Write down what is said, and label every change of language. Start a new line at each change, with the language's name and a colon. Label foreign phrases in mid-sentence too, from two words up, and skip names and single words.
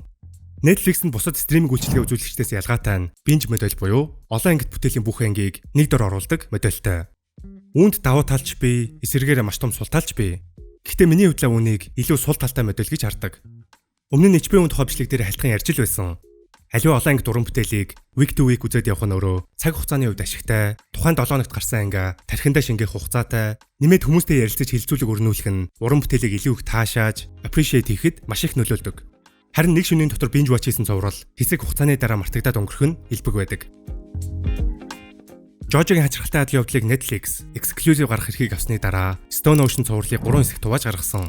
Mongolian: Netflix нь бусад стриминг үйлчилгээ үзүүлэгчдээс ялгаатай нь binge модель буюу олон ангит бүтээлийн бүх ангийг нэг дор оруулдаг модельтэй. Үүнд давуу талч бий, эсэргээрээ маш том сул талч бий. Гэхдээ миний хувьд үүнийг илүү сул талтай модель гэж хардаг. Өмнө нь HBO-ийн тухай бичлэг дээр хальтхан ярьж л байсан. Аливаа олон ангит уран бүтээлийг
English: week to week
Mongolian: үзээд явах нь өөрөө цаг хугацааны хувьд ашигтай, тухайн 7 хоногт гарсан ангиа тархиндаа шингээх хугацаатай, нэмээд хүмүүстэй ярилцаж хилцүүлэг өрнүүлэх нь уран бүтээлийг илүү их таашааж, appreciate хийхэд маш их нөлөөлдөг. Харин нэг шөнийн дотор
English: binge watch
Mongolian: хийсэн цуврал хэсэг хугацааны дараа мартагдаад өнгөрөх нь элбэг байдаг. JoJo-гийн хачирхалтай адил явдлыг Netflix exclusive гарах эрхийг авсны дараа Stone Ocean цувралыг 3 хэсэгт хувааж гаргасан.